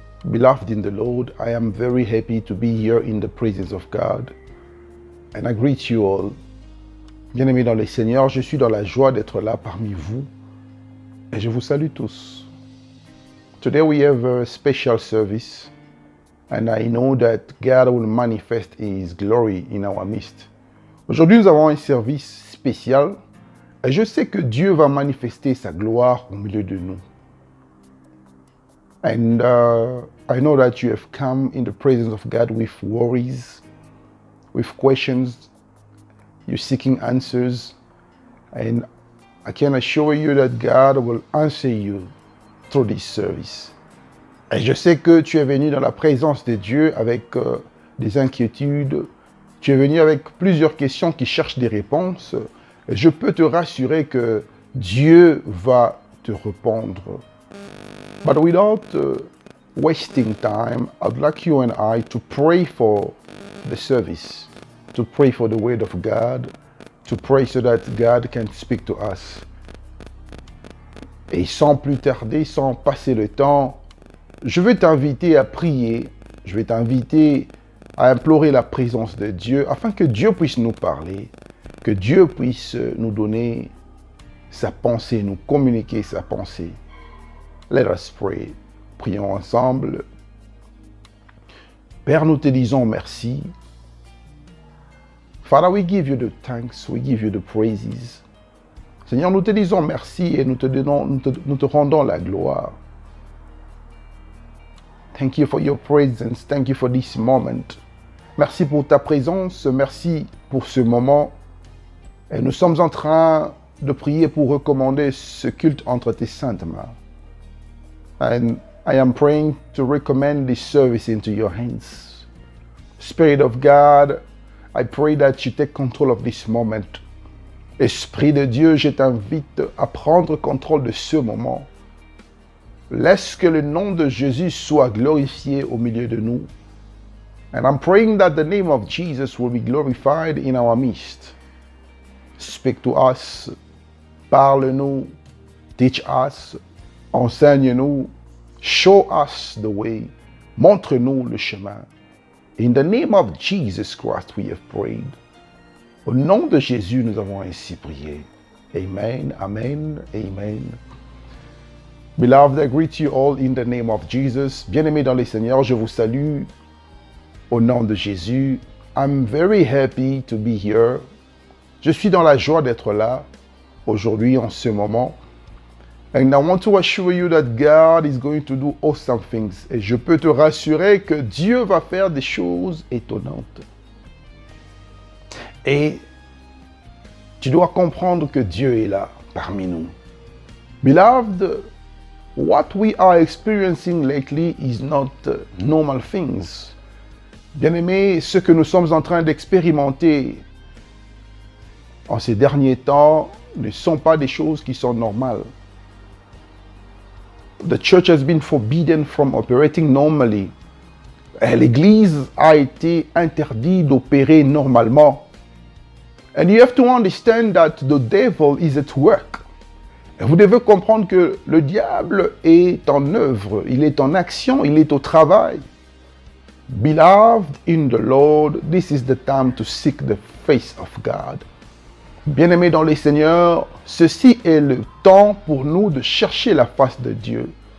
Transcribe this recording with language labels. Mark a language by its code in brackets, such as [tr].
[en] Beloved in the Lord, I am very happy to be here in the presence of God. And I greet you all. [fr] Bien-aimés dans le Seigneur, je suis dans la joie d'être là parmi vous. Et je vous salue tous. [en] Today we have a special service. And I know that God will manifest His glory in our midst. [fr] Aujourd'hui, nous avons un service spécial. Et je sais que Dieu va manifester sa gloire au milieu de nous. [en] And I know that you have come in the presence of God with worries, with questions. You're seeking answers. And I can assure you that God will answer you through this service. [fr] Et je sais que tu es venu dans la présence de Dieu avec des inquiétudes. Tu es venu avec plusieurs questions qui cherchent des réponses. Et je peux te rassurer que Dieu va te répondre. [en] But without wasting time, I'd like you and I to pray for the service, to pray for the word of God, to pray so that God can speak to us. [fr] Et sans plus tarder, sans passer le temps, je vais t'inviter à prier, je vais t'inviter à implorer la présence de Dieu afin que Dieu puisse nous parler, que Dieu puisse nous donner sa pensée, nous communiquer sa pensée. [en] Let us pray. [fr] Prions ensemble. Père, nous te disons merci. [en] Father, we give you the thanks, we give you the praises. [fr] Seigneur, nous te disons merci et nous te rendons la gloire. [en] Thank you for your presence. Thank you for this moment. [fr] Merci pour ta présence. Merci pour ce moment. Et nous sommes en train de prier pour recommander ce culte entre tes saintes mains. [en] And I am praying to recommend this service into your hands. Spirit of God, I pray that you take control of this moment. [fr] Esprit de Dieu, je t'invite à prendre contrôle de ce moment. Laisse que le nom de Jésus soit glorifié au milieu de nous. [en] And I'm praying that the name of Jesus will be glorified in our midst. Speak to us. [fr] Parle-nous. [en] Teach us. [fr] Enseigne-nous. [en] Show us the way. [fr] Montre-nous le chemin. [en] In the name of Jesus Christ we have prayed. [fr] Au nom de Jésus, nous avons ainsi prié. [en] Amen, amen, amen. Beloved, I greet you all in the name of Jesus. [fr] Bien-aimés dans le Seigneur, je vous salue au nom de Jésus. [en] I'm very happy to be here. [fr] Je suis dans la joie d'être là aujourd'hui, en ce moment. [en] And I want to assure you that God is going to do awesome things. [fr] Et je peux te rassurer que Dieu va faire des choses étonnantes. Et tu dois comprendre que Dieu est là, parmi nous. [en] Beloved, what we are experiencing lately is not normal things. [fr] Bien-aimés, ce que nous sommes en train d'expérimenter en ces derniers temps ne sont pas des choses qui sont normales. [en] The church has been forbidden from operating normally. [fr] L'Église a été interdite d'opérer normalement. [en] And you have to understand that the devil is at work. [fr] Et vous devez comprendre que le diable est en œuvre, il est en action, il est au travail. [en] Beloved in the Lord, this is the time to seek the face of God. [fr] Bien-aimés dans le Seigneur, ceci est le temps pour nous de chercher la face de Dieu.